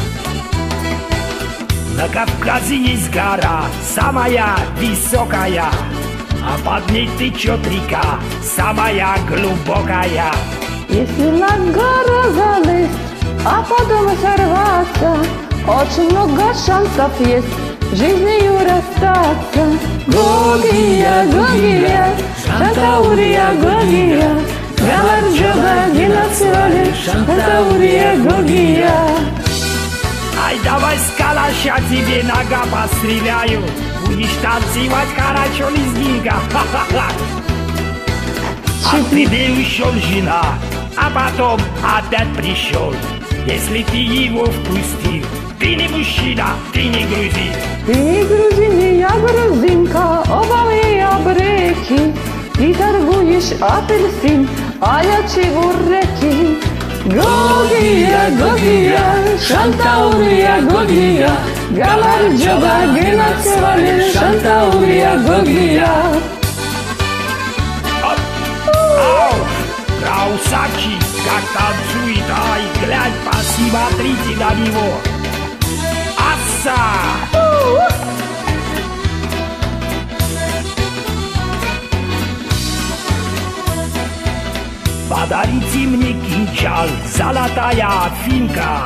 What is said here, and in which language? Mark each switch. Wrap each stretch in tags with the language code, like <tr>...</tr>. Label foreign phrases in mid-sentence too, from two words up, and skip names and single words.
<ru>На Кавказе есть гора, самая высокая, а под ней течет река, самая глубокая. Если на гору залезть, а потом сорваться, очень много шансов есть жизнью расстаться. Гогия, Гогия, Шантаурия, Гогия,</ru> <ka>გამარჯობა, გენაცვალე,</ka> <ru>Шантаурия, Гогия. Ай, давай с калаша тебе нога постреляю, будешь танцевать хорошо, лезгинка. А ты ушел жена, а потом опять пришел. Если ты его впустил, ты не мужчина, ты не грузин. Ты не грузин, я грузинка, оба мы обреки. Ты торгуешь апельсин, а я чебуреки. Гогия, Гогия, Шантаурия, Гогия,</ru> <ka>გამარჯობა, გენაცვალე,</ka> <ru>Шантаурия, Гогия. Ау, красавчик, как танцует, ай, глянь, посмотрите на него. Аса! Подарите мне кинжал, золотая финка.</ru>